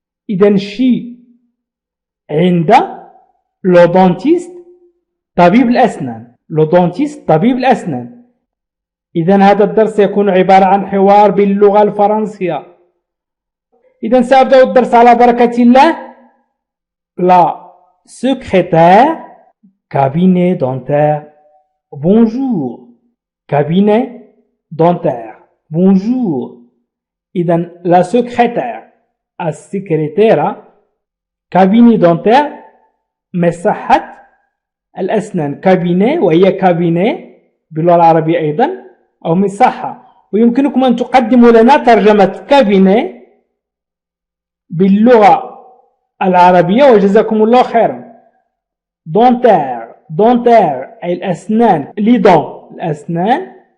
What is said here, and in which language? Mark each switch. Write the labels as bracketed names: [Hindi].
[Arabic] إذن شي عند لو دونتيست طبيب الأسنان، لو دونتيست طبيب الأسنان. إذن هذا الدرس يكون عبارة عن حوار باللغة الفرنسية. إذن سأبدأ الدرس على بركة الله. [French] La secrétaire, cabinet dentaire, bonjour. Cabinet dentaire, bonjour. [Arabic] إذن la secrétaire, السكرتيرة. cabinet dentaire, مصحة الأسنان. cabinet وهي cabinet باللغة العربية أيضا، أو مصحة. ويمكنكم أن تقدموا لنا ترجمة cabinet باللغة العربية وجزاكم الله خيرا. دونتير، دونتير أي الأسنان، لي دون الأسنان.